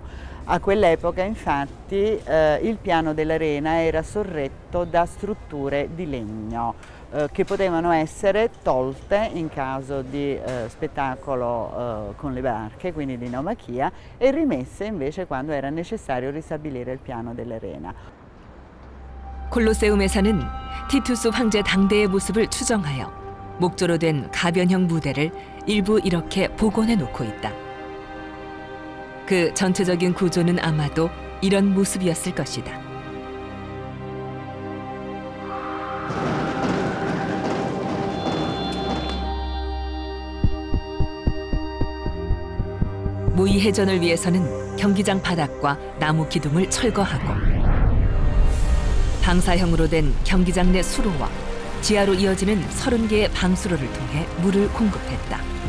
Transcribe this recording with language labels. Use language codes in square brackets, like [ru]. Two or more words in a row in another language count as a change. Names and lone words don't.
[it] A quell'epoca infatti il piano dell'arena era sorretto da strutture di legno che potevano essere tolte in caso di spettacolo con le barche, quindi di naumachia, e rimesse invece quando era necessario ristabilire il piano dell'arena. [ko] 콜로세움에서는 티투스 황제 당대의 모습을 추정하여 목조로 된 가변형 무대를 일부 이렇게 복원해 놓고 있다. 그 전체적인 구조는 아마도 이런 모습이었을 것이다. 모의 해전을 위해서는 경기장 바닥과 나무 기둥을 철거하고 방사형으로 된 경기장 내 수로와 지하로 이어지는 30개의 방수로를 통해 물을 공급했다.